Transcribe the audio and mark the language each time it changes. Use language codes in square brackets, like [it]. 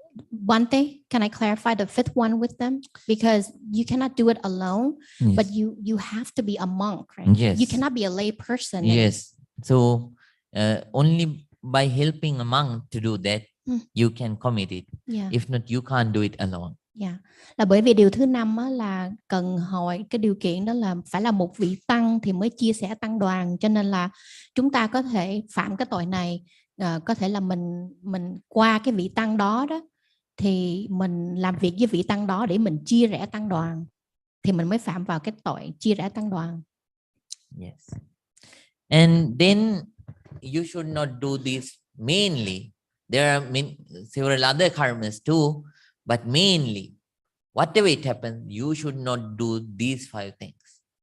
[en] Bante, can I clarify the 5th one with them? Because you cannot do it alone, Yes. but you have to be a monk, right? Yes. You cannot be a lay person. Yes. So only by helping a monk to do that, you can commit it. Yeah. If not, you can't do it alone. Yeah. [vi] Là bởi vì điều thứ 5 là cần hỏi cái điều kiện đó là phải là một vị tăng thì mới chia sẻ tăng đoàn, cho nên là chúng ta có thể phạm cái tội này, có thể là mình qua cái vị tăng đó thì mình làm việc với vị tăng đó để mình chia rẽ tăng đoàn, thì mình mới phạm vào cái tội chia rẽ tăng đoàn. [en] Yes. And then you should not do this mainly. There are several other karmas too, but mainly, whatever it happens, you should not do these 5 things.